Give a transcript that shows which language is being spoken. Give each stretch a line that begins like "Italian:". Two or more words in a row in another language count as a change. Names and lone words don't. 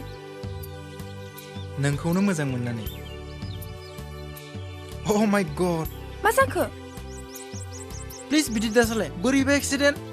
Bodo: नोंखौनो मोजां मोननानै।
English: Oh my god।
Bodo: मा जाखो? प्लिज बिदि दासालाय, बोरैबा एक्सिडेन्ट।